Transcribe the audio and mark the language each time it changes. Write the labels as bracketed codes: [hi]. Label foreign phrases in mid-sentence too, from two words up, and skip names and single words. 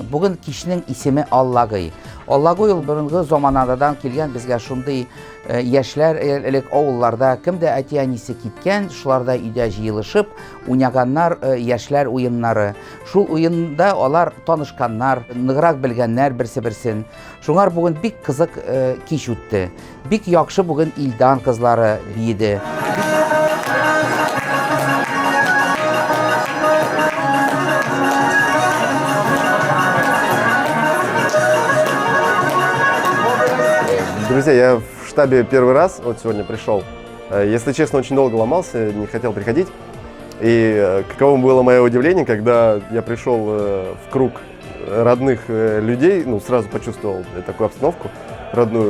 [tt] Бүген кичнең исеме Аллагый. Аллагый ул борынгы заманадан килгән безгә шундый яшьләр элек авылларда кемдә әти-әнисе киткән, шуларда өйдә җыелышып уйнаганнар яшьләр уеннары. Шул уенда алар танышканнар, ныграк белгәннәр берсе-берсен. Шуңар бүген бик кызык кич үтте. Бик яхшы бүген Илдан кызлары биеде. [ru] Друзья, я в штабе первый раз, вот сегодня пришел. Если честно, очень долго ломался, не хотел приходить. И каково было мое удивление, когда я пришел в круг родных людей, ну, сразу почувствовал такую обстановку родную.